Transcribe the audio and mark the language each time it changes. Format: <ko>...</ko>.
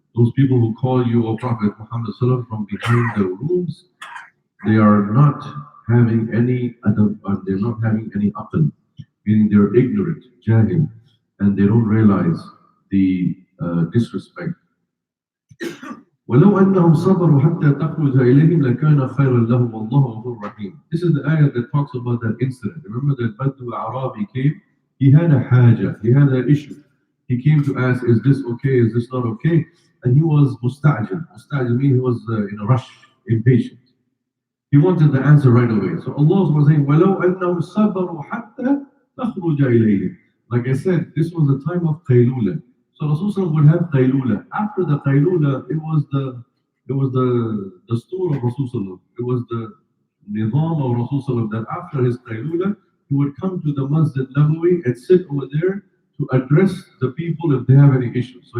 <en>Those people who call you, O Prophet Muhammad sallallahu from behind the rooms, they are not having any adab, they're not having any aql, meaning they're ignorant, jahil, and they don't realize the disrespect.</en> <ar>ولو أنهم صبروا حتى تخرج إليهم لكان خيرا لهم والله غفور رحيم.</ar> <en>This is the ayah that talks about that incident. Remember that Badu Arabi came, he had a haja, he had an issue. He came to ask, is this okay, is this not okay? And he was mustajil. Mustajil means he was in a rush, impatient. He wanted the answer right away. So Allah was saying,</en> <ar>وَلَوْ أَنَّهُمْ صَبَرُوا حَتَّى تَخْرُجَ إِلَيْهِمْ.</ar> <en>Like I said, this was the time of qaylula. So Rasulullah would have qaylula. After the qaylula, it was the stool of Rasulullah. It was the nizam of Rasulullah that after his qaylula, he would come to the Masjid Nabawi and sit over there to address the people if they have any issues.</en>